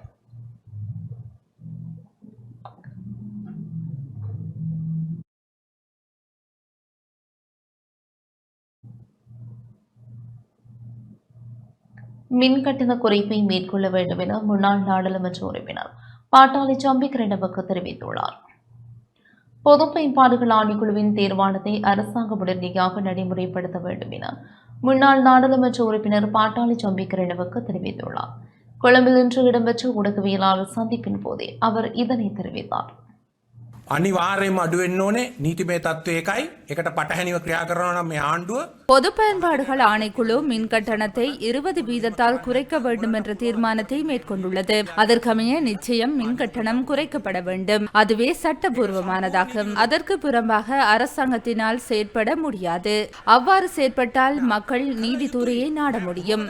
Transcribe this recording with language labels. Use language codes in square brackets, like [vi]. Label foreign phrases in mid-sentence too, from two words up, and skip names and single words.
[ta] மின் கட்டண குறைப்பை மேற்கொள்ள வேண்டும் என முன்னாள் நாடாளுமன்ற உறுப்பினர் பாட்டாளி சம்பிக்கரனவுக்கு தெரிவித்துள்ளார். பொது பயன்பாடுகள் ஆணைக்குழுவின் தீர்மானத்தை அரசாங்கம் உடனடியாக நடைமுறைப்படுத்த வேண்டும் என முன்னாள் நாடாளுமன்ற உறுப்பினர் பாட்டாளி சம்பிக்கரனவுக்கு தெரிவித்துள்ளார். கொழும்பில் இன்று இடம்பெற்ற ஊடகவியலாளர் சந்திப்பின் போதே அவர் இதனை தெரிவித்தார். [si] අනිවාර්යයෙන්ම අඩු වෙන්න ඕනේ නීතිමය තත්ත්වය එකයි. ඒකට පටහැනිව ක්‍රියා කරනවා නම් මේ ආණ්ඩුව [ta] பொது பயன்பாடுகள் ஆணைக்குழு மின் கட்டணத்தை 20 வீதத்தால் குறைக்க வேண்டும் என்ற தீர்மானத்தை மேற்கொண்டுள்ளது. அதற்கமைய நிச்சயம் மின் கட்டணம் குறைக்கப்பட வேண்டும். அதுவே சட்டபூர்வமானதாகும். அதற்கு புறம்பாக அரசாங்கத்தினால் செயற்பட முடியாது. அவ்வாறு செயற்பட்டால் மக்கள் நீதித்துறையை நாட முடியும்.